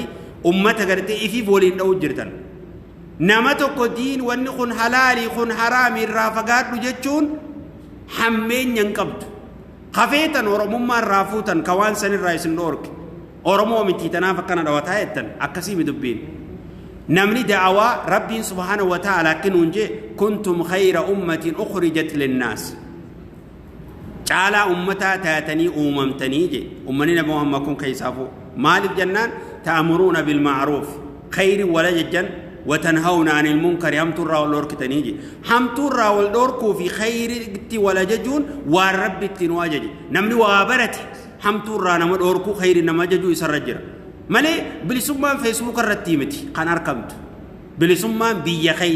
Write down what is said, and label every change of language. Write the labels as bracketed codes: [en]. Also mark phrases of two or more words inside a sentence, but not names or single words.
[om] ummata gartee ifiif waliin dha'uu jirtan nama tokko diin wanni kun halaalii kun haraamii irraa fagaadhu jechuun hammeenya hin qabdu hafeetan oromummaa irraa fuutan ka waan sanirraa isin dhoorke oromoo mitii tanaaf akkana dhawataa jettan akkasii mi dubbiin namni da'awaa rabbiin [ar] سبحانه وتعالى [om] akkinuun jee [ar] كنتم خير أمة أخرجت للناس [om] caalaa ummataa taatanii uumamtanii je ummanni nabi Muhammad kun keessaafuu maaliif jennaan [ar] تأمرون بالمعروف [om] khayri wala jechan [ar] وتنهون عن المنكر [om] hamtuurraa wal dhoorkitanii je hamtuurraa wal dhoorkuu fi khayritti wala jechuun waan rabbi ittiin waa jaje namni waa barate hamtuurraa nama dhoorkuu khayri nama jajuu isarra jira malee bilisummaan feesbuuk irratti miti kan argamtu bilisummaan biyya